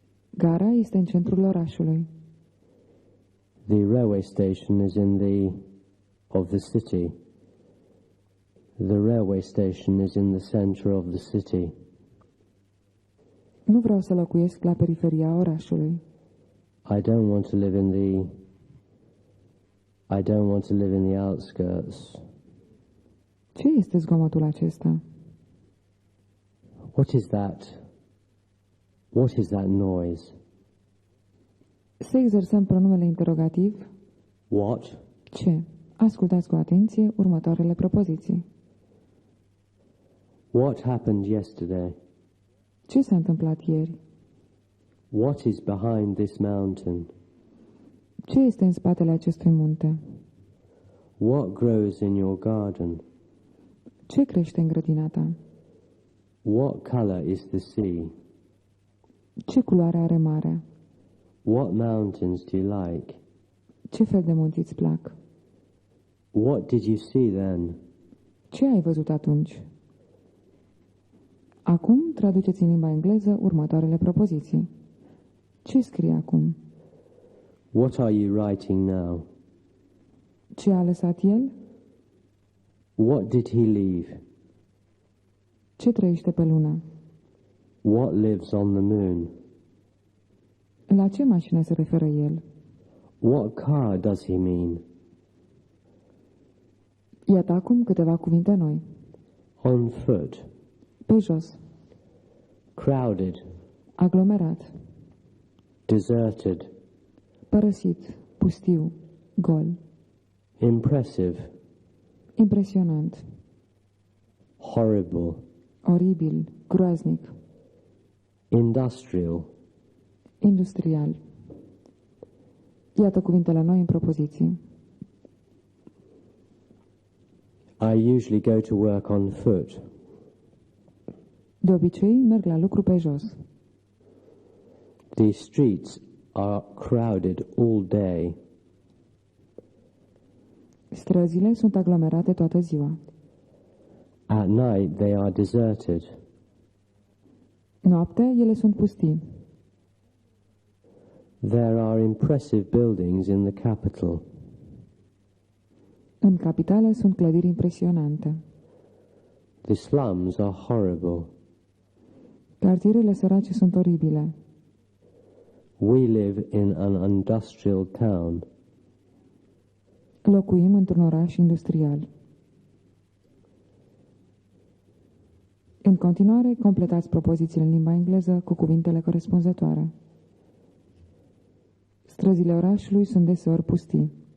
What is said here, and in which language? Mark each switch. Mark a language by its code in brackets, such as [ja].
[ro] Gara este în centrul orașului. [en] The railway station is of the city. The railway station is in the center of the city. [ro] Nu vreau să locuiesc la periferia orașului. [en] I don't want to live in the outskirts. [ro] Ce este zgomotul acesta? [en] What is that? What is that noise? [ro] Să exersăm pronumele interogativ. [en] What? [ro] Ce? Ascultați cu atenție următoarele propoziții. [en] What happened yesterday? [ro] Ce s-a întâmplat ieri? [en] What is behind this mountain? [ro] Ce este în spatele acestui munte? [en] What grows in your garden? [ro] Ce crește în grădina ta? [en] What color is the sea? [ro] Ce culoare are marea? [en] What mountains do you like? [ro] Ce fel de munți îți plac? [en] What did you see then? [ro] Ce ai văzut atunci? Acum traduceți în limba engleză următoarele propoziții. Ce scrie acum? [en] What are you writing now? [ro] Ce a lăsat el? [en] What did he leave? [ro] Ce trăiește pe lună? [en] What lives on the moon? [ro] La ce mașină se referă el? [en] What car does he mean? [ro] Iată acum câteva cuvinte noi. [en] On foot. [ro] Pe jos. [en] Crowded. [ro] Aglomerat. [en] Deserted. [ro] Părăsit. Pustiu. Gol. [en] Impressive. [ro] Impresionant. [en] Horrible. [ro] Oribil. Groaznic. [en] Industrial. [ro] Industrial. Iată cuvintele noi în propoziții. [en] I usually go to work on foot. [ro] De obicei, merg la lucru pe jos. [en] The streets are crowded all day. [ro] Străzile sunt aglomerate toată ziua. [en] At night they are deserted. [ro] Noaptea, ele sunt pustii. [en] There are impressive buildings in the capital. [ro] În capitală sunt clădiri impresionante. [en] The slums are horrible. [ro] Cartierele sărace sunt oribile. [en] We live in an industrial town. [ro] Locuim într-un oraș industrial. În continuare, completați propozițiile în limba engleză cu cuvintele corespunzătoare. Străzile orașului sunt deseori pustii.